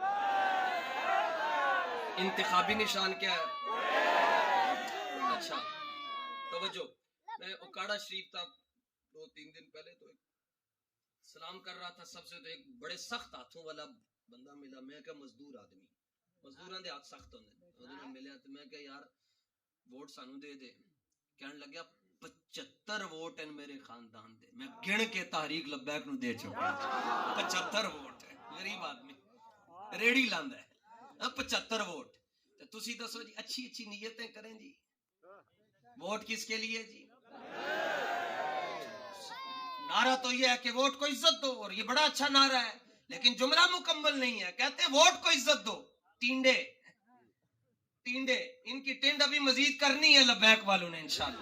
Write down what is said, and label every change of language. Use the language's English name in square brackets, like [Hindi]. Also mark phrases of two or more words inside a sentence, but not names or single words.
[Urdu] انتخابی نشان کیا ہے؟ اچھا توجہ، میں اکاڑا شریف تھا 2-3 دن پہلے، تو ایک سلام کر رہا تھا سب سے، تو ایک بڑے سخت ہاتھوں والا بندہ ملا. [Punjabi] میں کہ مزدور آدمی، مزدوراں دے ہاتھ سخت ہوندے، اودے نال ملیا تو میں کہ یار ووٹ سانو دے دے. کہن لگیا 75 ووٹ ہیں میرے خاندان دے. میں گن کے تحریک لبیک نو دے چکا. 75 ووٹ ہے، غریب آدمی ریڑی لاندا ہے. 75 ووٹ. تے تسی دسو جی، [Urdu] اچھی اچھی نیتیں کریں جی، ووٹ کس کے لیے جی؟ نعرہ تو یہ ہے کہ ووٹ کو عزت دو، اور یہ بڑا اچھا نعرہ ہے، لیکن جملہ مکمل نہیں ہے. کہتے ہیں ووٹ کو عزت دو. ٹینڈے ان کی ٹینڈ ابھی مزید کرنی ہے لبیک والوں نے انشاءاللہ.